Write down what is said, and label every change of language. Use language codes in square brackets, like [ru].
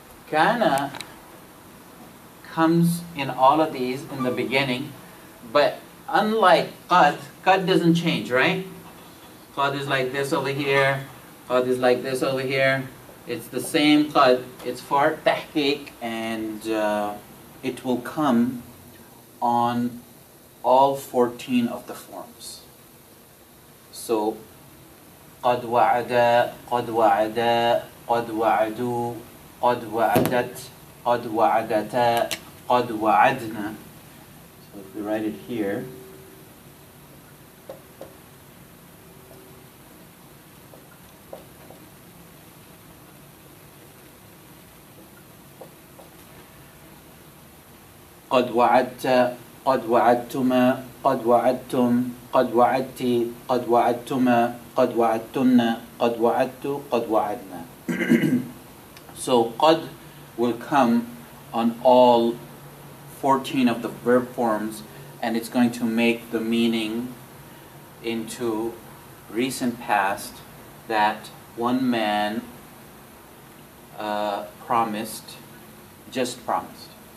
[en] Kana comes in all of these in the beginning, but unlike Qad doesn't change, right? Qad is like this over here, Qad is like this over here. It's the same Qad, it's for tahqiq, and it will come on all 14 of the forms. [ar] So, قد وعد, قد وعدا, قد وعدوا, قد وعدت, قد وعدتا, قد وعدنا. [en] So if we write it here, [ar] قد وعدت, قد وعدتما, قد وعدتم, قد وعدت, قد وعدتما, قد وعدتن, قد وعدت, قد وعدنا. [en] So qad will come on all 14 of the verb forms, and it's going to make the meaning into recent past that one man promised, just promised.